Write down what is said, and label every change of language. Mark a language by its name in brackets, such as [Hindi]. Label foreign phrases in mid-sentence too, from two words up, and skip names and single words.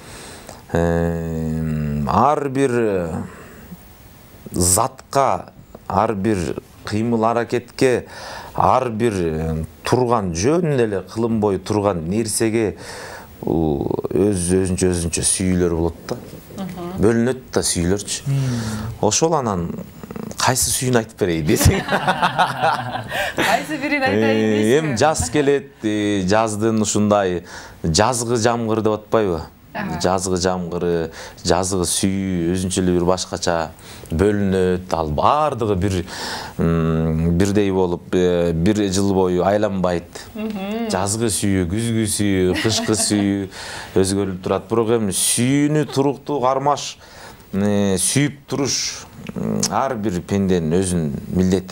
[Kyrgyz] Ар бир затка, ар бир кыймыл аракетке, ар бир турган жөн эле кылынбой турган нерсеге өзүнчө сүйүүлөр болот да. Бөлүнөт да сүйүүлөрчү. Ошол анан кайсы сүйүүнү айтып берейин десең. Кайсы бирин айтайын дейсиң? Эми жаз келет, жаздын ушундай жазгы жамгыр деп атпайбы? жазғы жамгыры, жазғы сүйүү өзүнчө эле бир башкача бөлүнөт. Ал бардыгы бирдей болуп, бир жыл бою айланбайт. Жазгы сүйүү, күзгү сүйүү, кышкы сүйүү өзгөрүп турат. Бирок эми сүйүүнү туруктуу кармаш, сүйүп туруш ар бир пенденин өзүнүн милдети.